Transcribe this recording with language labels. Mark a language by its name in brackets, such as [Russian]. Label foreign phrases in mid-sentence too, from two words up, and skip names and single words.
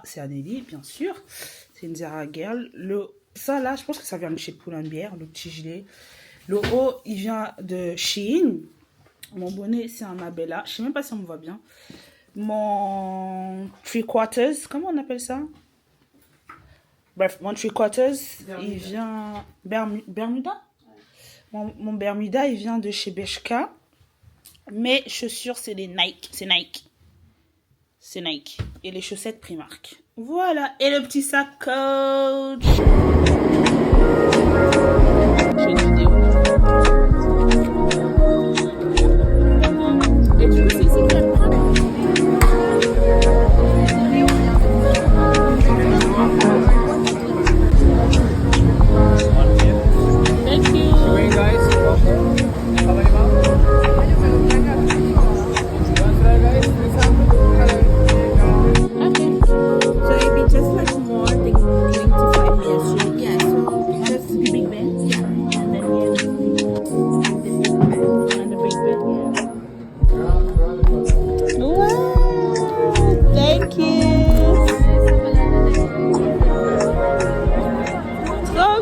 [French] C'est à Nelly, bien sûr. C'est une Zara Girl. Ça, là, je pense que ça vient de chez Pull&Bear, le petit gilet. Le haut, il vient de Shein. Mon bonnet, c'est un Abella. Je sais même pas si on me voit bien. Mon 3/4, comment on appelle ça? Bref, mon [English] three quarters, [French] il vient... Bermuda? Mon Bermuda, il vient de chez Bershka. Mes chaussures, c'est des Nike. C'est Nike. C'est Nike. Et les chaussettes Primark. Voilà. Et le petit sac Coach. J'ai une vidéo. Et du coup, c'est ici qu'il y a le [English] Thank you. Hey guys, welcome. How are you, ma'am? Okay. So it'd be just like more, I think 25 minutes. Yeah, so just The Big Ben. yeah. And then here, and the Big Ben. Wow. Thank you. So